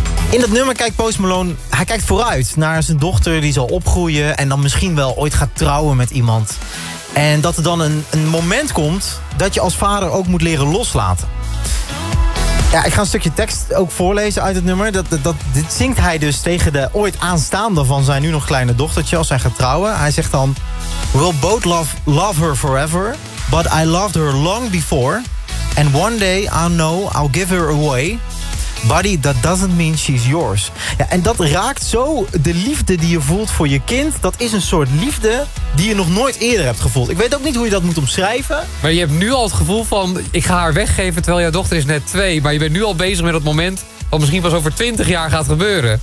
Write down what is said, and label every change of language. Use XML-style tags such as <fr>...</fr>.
<nl>In dat nummer kijkt Post Malone, hij kijkt vooruit naar zijn dochter die zal opgroeien en dan misschien wel ooit gaat trouwen met iemand. En dat er dan een moment komt dat je als vader ook moet leren loslaten. Ja, ik ga een stukje tekst ook voorlezen uit het nummer. Dit zingt hij dus tegen de ooit aanstaande van zijn nu nog kleine dochtertje als zij gaat trouwen. Hij zegt dan,</nl> <en>we'll both love her forever, but I loved her long before. And one day I know I'll give her away. Buddy, that doesn't mean she's yours.</en> <nl>Ja, en dat raakt zo de liefde die je voelt voor je kind. Dat is een soort liefde die je nog nooit eerder hebt gevoeld. Ik weet ook niet hoe je dat moet omschrijven. Maar je hebt nu al het gevoel van, ik ga haar weggeven terwijl jouw dochter is net 2. Maar je bent nu al bezig met dat moment wat misschien pas over 20 jaar gaat gebeuren.</nl>